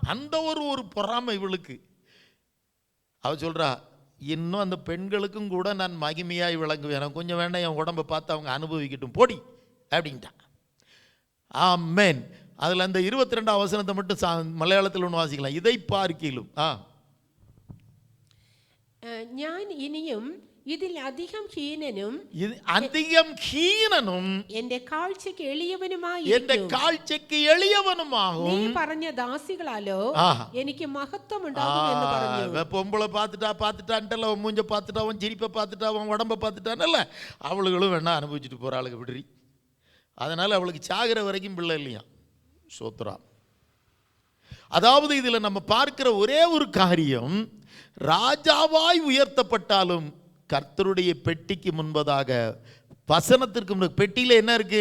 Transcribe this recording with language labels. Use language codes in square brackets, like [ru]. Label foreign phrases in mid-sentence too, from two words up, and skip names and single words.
[ta] அந்த ஒரு பொறாமை இவளுக்கு. அவ சொல்கிறா, இன்னும் அந்த பெண்களுக்கும் கூட நான் மகிமையாய் விளங்குவேன், கொஞ்சம் வேண்டாம், என் உடம்பை பார்த்து அவங்க அனுபவிக்கட்டும் போடி அப்படின்ட்டான். ஆமென். அதில் அந்த 22ஆம் வசனத்தை மட்டும் மலையாளத்தில் ஒன்று வாசிக்கலாம். இதை பார்க்கிலும் [ml] ഞാൻ ഇനിയും ഇതിൽ അധികം ഹീനനും എന്റെ കാഴ്ചയ്ക്ക് എളിയവനുമാകും നീ പറഞ്ഞ ദാസികളാലോ എനിക്ക് മഹത്വം ഉണ്ടാകും എന്ന് പറഞ്ഞു. [ta] பொம்பளை பார்த்துட்டான்ட்டல, மூஞ்ச பார்த்துட்டா, அவன் சிரிப்பை பார்த்துட்டா, அவன் உடம்பை பார்த்துட்டான்ல, அவளுகளும் வேணா அனுபவிச்சுட்டு போகிற ஆளுக்கு விடுறி. அதனால் அவளுக்கு சாகிற வரைக்கும் பிள்ளை இல்லையா. சோத்ரா. அதாவது இதில் நம்ம பார்க்கிற ஒரே ஒரு காரியம், ராஜாவாய் உயர்த்தப்பட்டாலும் கர்த்தருடைய பெட்டிக்கு முன்பதாக வசனத்திற்கு முன்பு பெட்டியில் என்ன இருக்கு?